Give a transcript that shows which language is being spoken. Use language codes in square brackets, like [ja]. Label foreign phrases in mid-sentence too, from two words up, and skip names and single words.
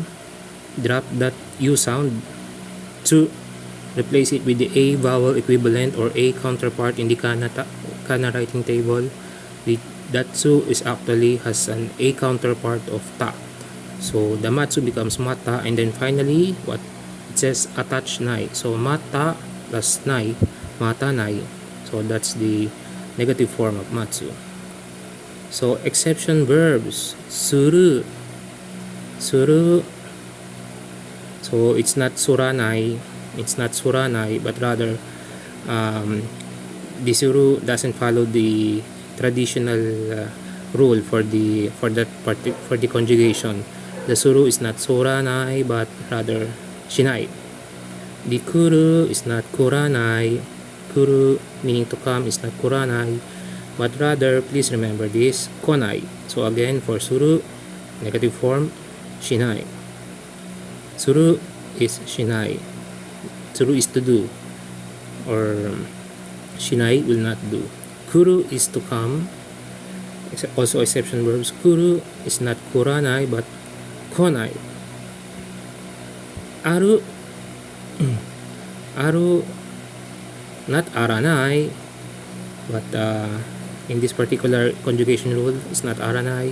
[en] Drop that u sound, tsu, replace it with the a vowel equivalent or a counterpart in the kana writing table. That tsu is actually has an a counterpart of ta. So the matsu becomes mata, and then finally what it says, attach nai. So mata plus nai, [ja] mata nai. [en] So that's the negative form of matsu. So exception verbs, suru. So it's not suranai, but rather the suru doesn't follow the traditional rule for the conjugation. The suru is not suranai, but rather shinai. The kuru is not kuranai, kuru meaning to come, is not kuranai, but rather, please remember this, konai. So again, for suru, negative form, shinai. Suru is shinai. Suru is to do, or shinai will not do. Kuru is to come, also exception verbs. Kuru is not kuranai, but konai. Aru, aru, not aranai, but in this particular conjugation rule, it's not aranai.